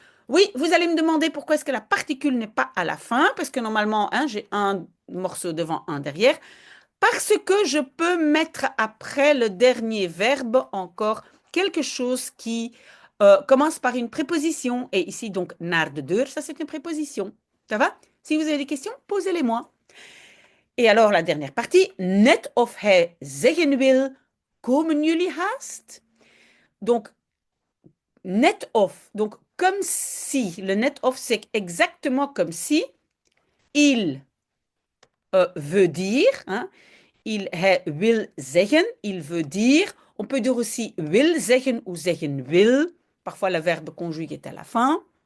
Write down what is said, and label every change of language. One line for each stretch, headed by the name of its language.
French: Oui, vous allez me demander pourquoi est-ce que la particule n'est pas à la fin, parce que normalement, hein, j'ai un morceau devant, un derrière, parce que je peux mettre après le dernier verbe encore quelque chose qui commence par une préposition. Et ici, donc, naar de deur, ça c'est une préposition. Ça va? Si vous avez des questions, posez-les-moi. Et alors, la dernière partie,
Dutch: net of hij zeggen wil, komen jullie haast?
French: Donc, net of, donc comme si, le net of, c'est exactement comme si il veut dire, hein,
Dutch: hij wil zeggen,
French: il veut dire, on peut dire aussi
Dutch: wil zeggen
French: ou
Dutch: zeggen wil,
French: parfois le verbe conjugué est à la fin.